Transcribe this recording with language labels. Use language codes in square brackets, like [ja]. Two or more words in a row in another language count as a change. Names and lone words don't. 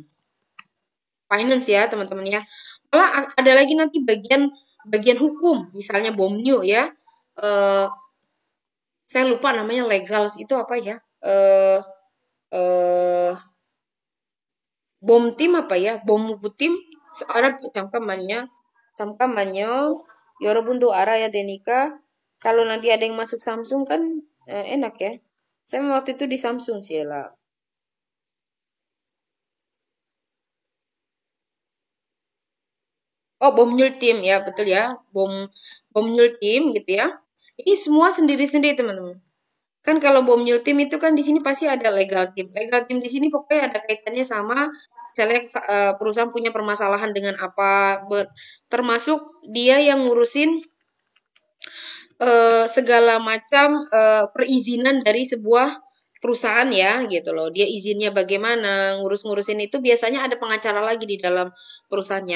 [id] Finance ya, teman-teman ya. Malah ada lagi nanti bagian hukum, misalnya Bomnyu ya. Saya lupa namanya legals itu apa ya? eh eh bom tim apa ya? Bom tim seorang 잠깐만요. [ko] 여러분도 알아야 되니까 [id] kalau nanti ada yang masuk Samsung kan enak ya. Saya waktu itu di Samsung sih lah. Oh, bom tim ya, betul ya. Bom bom tim gitu ya. Ini semua sendiri-sendiri teman-teman. Kan kalau bom tim itu kan di sini pasti ada [en] legal team. Legal team [id] di sini pokoknya ada kaitannya sama misalnya perusahaan punya permasalahan dengan apa, termasuk dia yang ngurusin segala macam perizinan dari sebuah perusahaan ya gitu loh. Dia izinnya bagaimana, ngurus-ngurusin itu biasanya ada pengacara lagi di dalam perusahaannya.